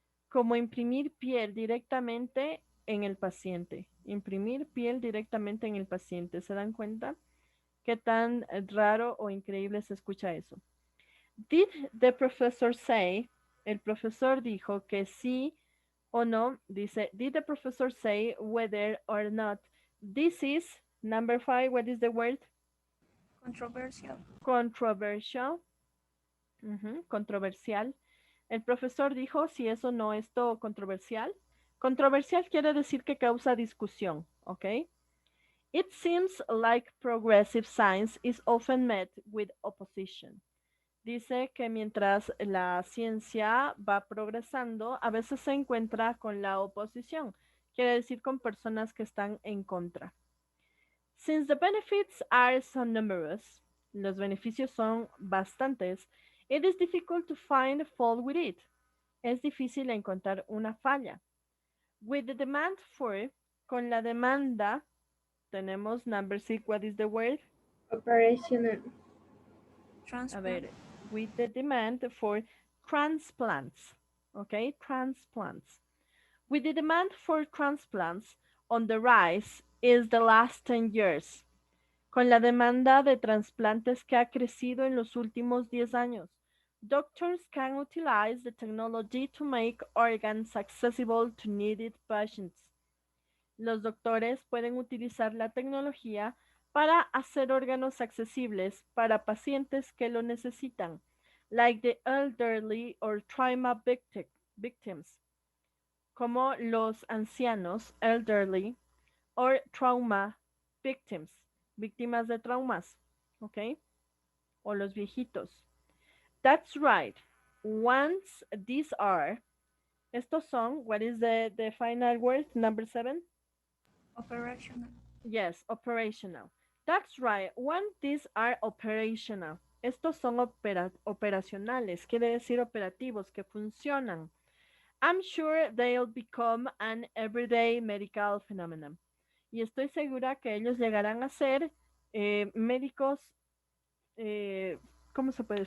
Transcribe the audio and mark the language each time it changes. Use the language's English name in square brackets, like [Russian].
[Spanish] Como imprimir piel directamente en el paciente. Imprimir piel directamente en el paciente. ¿Se dan cuenta? ¿Qué tan raro o increíble se escucha eso? [English] Did the professor say? [Spanish] El profesor dijo que sí o no. [English] Dice, did the professor say whether or not this is, number 5, what is the word? Controversial. Controversial. Controversial. [Spanish] El profesor dijo si eso no es todo controversial. Controversial quiere decir que causa discusión, ¿ok? [English] It seems like progressive science is often met with opposition. [Spanish] Dice que mientras la ciencia va progresando, a veces se encuentra con la oposición, quiere decir con personas que están en contra. [English] Since the benefits are so numerous, [Spanish] los beneficios son bastantes, [English] it is difficult to find fault with it. [Spanish] Es difícil encontrar una falla. [English] With the demand for, [Spanish] con la demanda, tenemos [English] number 6, what is the word? Operational. [Spanish] A [English] Transplant. [Spanish] ver, [English] with the demand for transplants, okay, transplants. With the demand for transplants on the rise is the last 10 years. [Spanish] Con la demanda de trasplantes que ha crecido en los últimos 10 años. [English] Doctors can utilize the technology to make organs accessible to needed patients. [Spanish] Los doctores pueden utilizar la tecnología para hacer órganos accesibles para pacientes que lo necesitan, [English] like the elderly or trauma victims, [Spanish] como los ancianos, [English] elderly, or trauma victims, [Spanish] víctimas de traumas, ¿ok? O los viejitos. [English] That's right. Once these are, [Spanish] estos son, [English] what is the final word, number 7? Operational. Yes, operational. That's right. When these are operational. [Spanish] Estos son operacionales, quiere decir operativos, que funcionan. [English] I'm sure they'll become an everyday medical phenomenon. [Spanish] Y estoy segura que ellos llegarán a ser médicos, ¿cómo se puede?